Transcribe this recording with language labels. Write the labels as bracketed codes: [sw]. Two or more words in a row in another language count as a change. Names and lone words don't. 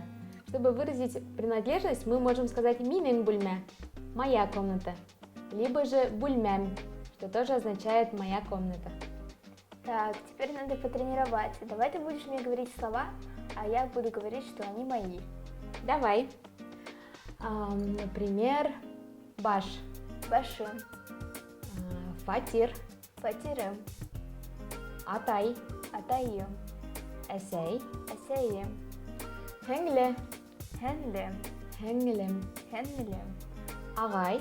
[ru] Чтобы выразить принадлежность, мы можем сказать [ba] минең бульмя [ru] – моя комната, либо же бульмям, что тоже означает моя комната. Так, теперь надо потренироваться. Давай ты будешь мне говорить слова, а я буду говорить, что они мои. Давай. Например, [ba] баш, Башым, фатир, фатирым, атай, атайым, әсәй, әсәйем, һеңле, һеңлем, һеңлем, һеңлем, агай,